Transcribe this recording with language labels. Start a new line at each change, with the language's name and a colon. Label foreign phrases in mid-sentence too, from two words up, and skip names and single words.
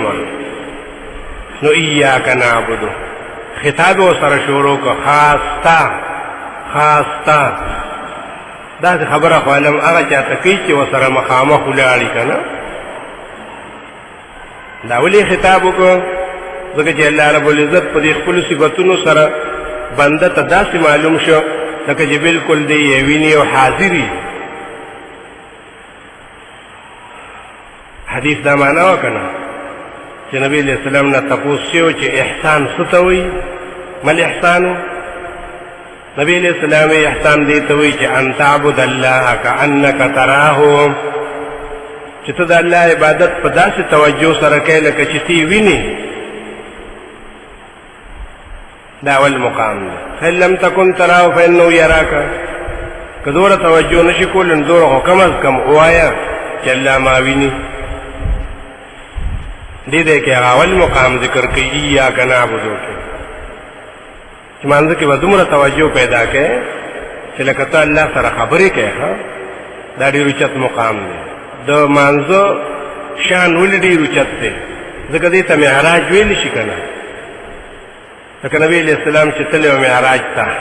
Pashto: نو
Arabic: ایاک نعبد،
Pashto: خطاب ورسره شروع کړه، خاص تا دا خبره خو علم هغه چاته کوي چې ورسره مخامخ ولاړي که نه دا ولې خطاب وکړو ځکه چې الله رب العزت په دې خپلو صفتونو سره بنده ته داسې معلوم شو لکه چې بلکل دی یې ویني او حاضر وي حدیث دا معنا وکنه چې نبی
Arabic: علیہ السلام
Pashto: نه تپوس شو چې احسان څه ته وایي مل احسانو نبی
Arabic: علیہ السلام
Pashto: احسان دی ته وایي چې
Arabic: ان تعبد الله کأنک تراه
Pashto: چې ته د الله عبادت په داسې توجه سره کوې لکه چې تی ویني دا اول مقام دی
Arabic: فإن لم تكن تراه فإنه يراك
Pashto: که دوره توجه نشي کولی نو دوره خو کم از کم ووایه چې الله ما ویني دې دی کې هغه اول مقام ذکر کوي ایاک نعبدو کې چې مانځه کې به دومره توجه پیدا کوې چې لکه ته الله سره خبرې کوې دا ډېر اوچت مقام دی د مانځه شان ولې ډېر اوچت دی ځکه دې ته معراج ویلی شي که نه لکه نبی
Arabic: علیہ السلام
Pashto: چې تللی و معراج ته